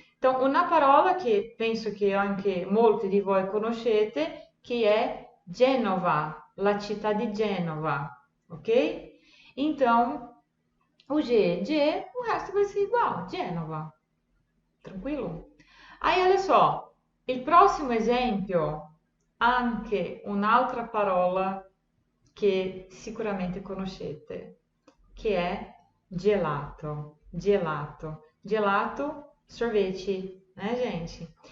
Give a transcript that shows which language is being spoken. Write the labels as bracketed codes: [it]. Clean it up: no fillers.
[it] Então, una parola che penso che anche molti di voi conoscete, che è Genova, la città di Genova, ok? [pt] Então, o G, G, o resto vai ser igual, Genova. Tranquilo? Aí, olha só, [it] il prossimo esempio, anche un'altra parola che sicuramente conoscete, che è gelato, gelato, gelato, [pt] sorvete, né, gente?